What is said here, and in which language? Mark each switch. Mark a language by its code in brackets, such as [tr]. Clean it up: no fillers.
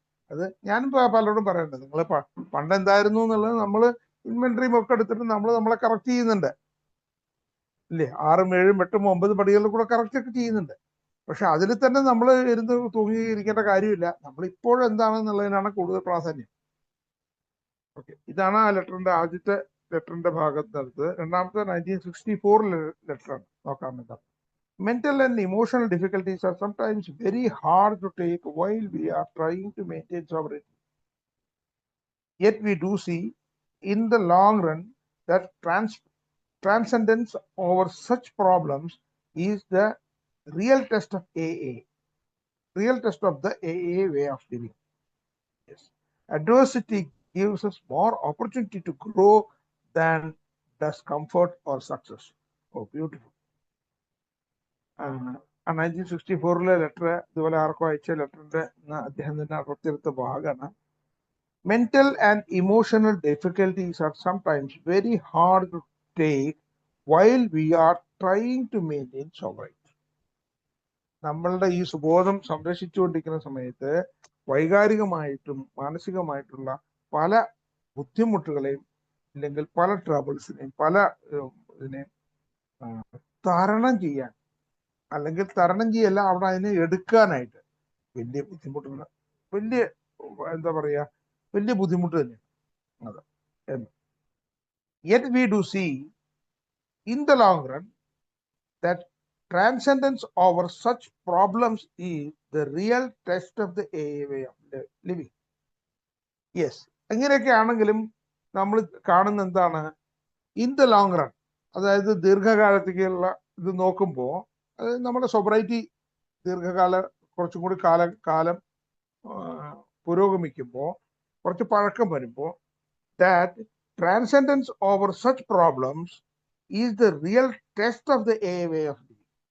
[ml] അത് ഞാനും പലരോടും പറയണ്ടത്, നിങ്ങൾ പണ്ട് എന്തായിരുന്നു എന്നുള്ളത് നമ്മൾ ഇൻവെന്ററിയും ഒക്കെ എടുത്തിട്ട് നമ്മളെ കറക്റ്റ് ചെയ്യുന്നുണ്ട് ഇല്ലേ. 6, 7, 8, 9 പടികളിൽ കൂടെ കറക്റ്റ് ഒക്കെ ചെയ്യുന്നുണ്ട്. പക്ഷെ അതിൽ തന്നെ നമ്മൾ ഇരുന്ന് തൂങ്ങിയിരിക്കേണ്ട കാര്യമില്ല. നമ്മൾ ഇപ്പോഴെന്താണെന്നുള്ളതിനാണ് കൂടുതൽ പ്രാധാന്യം. ഓക്കെ, ഇതാണ് ആ ആദ്യത്തെ ലെറ്ററിന്റെ ഭാഗത്ത്. രണ്ടാമത്തെ 1964 ലെറ്ററാണ്. നോക്കാം എന്താ. [en] Mental and emotional difficulties are sometimes very hard to take while we are trying to maintain sovereignty. Yet we do see in the long run that transcendence over such problems is the real test of AA, real test of the AA way of living. Yes. Adversity gives us more opportunity to grow than does comfort or success. Oh, beautiful. [ml] 1964 letter ഇതുപോലെ ആർക്കോ അയച്ച ലെറ്ററിന്റെ അദ്ദേഹം തന്നെ അടർത്തിയെടുത്ത ഭാഗമാണ്. [en] Mental and emotional difficulties are sometimes very hard to take while we are trying to maintain sobriety. [ml] നമ്മളുടെ ഈ സുബോധം സംരക്ഷിച്ചുകൊണ്ടിരിക്കുന്ന സമയത്ത് വൈകാരികമായിട്ടും മാനസികമായിട്ടുള്ള പല ബുദ്ധിമുട്ടുകളെയും അല്ലെങ്കിൽ പല ട്രബിൾസിനെയും പല ഇതിനെയും തരണം ചെയ്യാൻ, അല്ലെങ്കിൽ തരണം ചെയ്യല്ല, അവിടെ അതിനെ എടുക്കാനായിട്ട് വലിയ ബുദ്ധിമുട്ടുള്ള വലിയ എന്താ പറയാ വലിയ ബുദ്ധിമുട്ട് തന്നെയാണ് അത് എന്ന്. [en] Yet we do see in the long run that transcendence over such problems is the real test of the AA way of living. [ml] Yes, അങ്ങനെയൊക്കെ ആണെങ്കിലും നമ്മൾ കാണുന്ന എന്താണ്, [en] in the long run, [ml] അതായത് ദീർഘകാലത്തേക്കുള്ള ഇത് നോക്കുമ്പോൾ നമ്മുടെ സൊബറൈറ്റി കുറച്ചും കൂടി കാലം പുരോഗമിക്കുമ്പോൾ, കുറച്ച് പഴക്കം വരുമ്പോൾ, [en] that transcendence over such problems is the real test of the AA way of living.